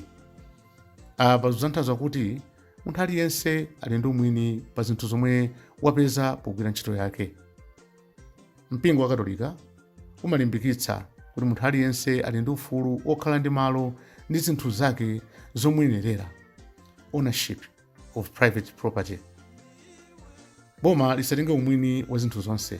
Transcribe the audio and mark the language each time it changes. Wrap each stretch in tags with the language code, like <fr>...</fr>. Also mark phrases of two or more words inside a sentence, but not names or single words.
<ny>Apa zikutanthauza kuti munthu aliyense ali ndi umwini pa zinthu zomwe wapeza pogwira ntchito yake. Mpingo wa Katolika umalimbikitsa kuti munthu aliyense ali ndi ufulu okhala ndi malo ndi zinthu zake zomuyenerera,</ny> <en>ownership of private property.</en> <ny>Boma lisatenge umwini wa zinthu zonse.</ny>